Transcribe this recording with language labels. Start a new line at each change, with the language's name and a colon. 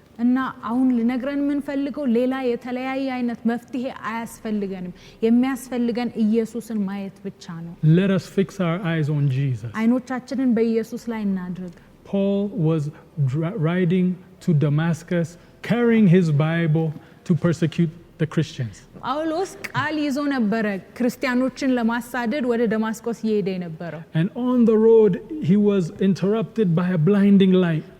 Amharic: እና አሁን ልነግረን የምንፈልገው ሌላ የተለያየ አይነት መፍትሄ አያስፈልገንም። የሚያስፈልገን ኢየሱስን ማየት ብቻ ነው።
English: Let us fix our eyes on Jesus.
Amharic: አይኖቻችንን በኢየሱስ ላይ እናድርግ።
English: Paul was riding to Damascus, carrying his Bible to persecute the Christians.
Amharic: ጳውሎስ ቃል ይዞ ነበረ ክርስቲያኖችን ለማሳደድ ወደ ደማስቆስ እየሄደ የነበረው።
English: And on the road he was interrupted by a blinding light.